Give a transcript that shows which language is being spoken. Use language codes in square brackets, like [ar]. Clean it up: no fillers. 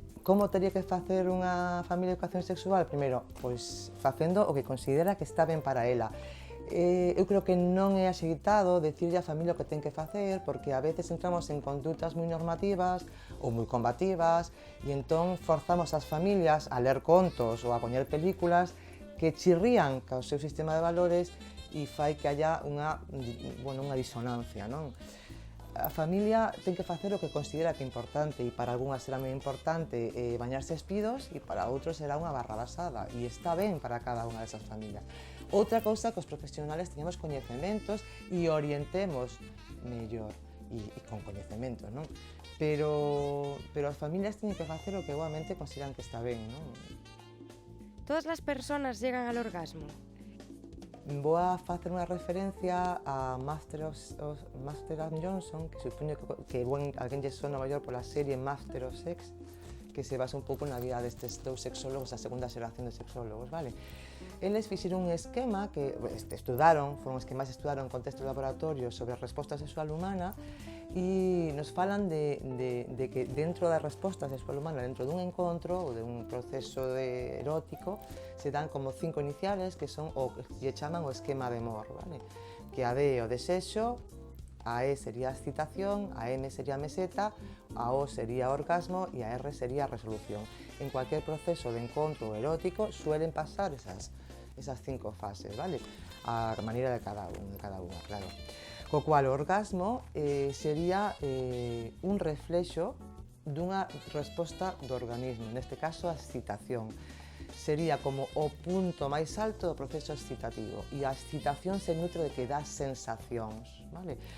[gl] Como teria que facer unha familia de educación sexual? Primeiro, facendo o que considera que está ben para ela. Eu creo que non é axeitado decirlle á familia o que ten que facer, porque a veces entramos en condutas moi normativas ou moi combativas e entón forzamos as familias a ler contos ou a poñer películas que chirrían co seu sistema de valores e fai que haya unha disonancia, non? A familia ten que facer o que considera que é importante e para algunhas será moi importante bañarse espidos e para outros será unha barra basada e está ben para cada unha desas familias. Outra cousa que os profesionales teñamos coñecementos e orientemos mellor e con coñecementos, non? Pero as familias teñen que facer o que igualmente consideran que está ben, non? [es] ¿Todas las personas llegan al orgasmo? [gl] Vou a facer unha referencia a Master and Johnson, que supoño que alguén lle sona maior pola serie Master of Sex, que se basa un pouco na vida destes dous sexólogos, a segunda xeración de sexólogos, vale? Eles fixeron un esquema que foron esquemas que estudaron en contexto de laboratorio sobre a resposta sexual humana e nos falan de que dentro da resposta sexual humana, dentro dun encontro ou de un proceso erótico, se dan como 5 iniciales que son o que lle chaman o esquema de Moore, vale? Que a D é o desexo, a E sería a excitación, a M sería a meseta, a O sería orgasmo e a R sería a resolución. [es] En cualquier proceso de encontro erótico suelen pasar esas 5 fases, vale? [gl] A maneira de cada unha, claro. Co cual o orgasmo sería un reflexo dunha resposta do organismo, neste caso a excitación. Sería como o punto máis alto do proceso excitativo e a excitación se nutre de que dá sensacións, vale?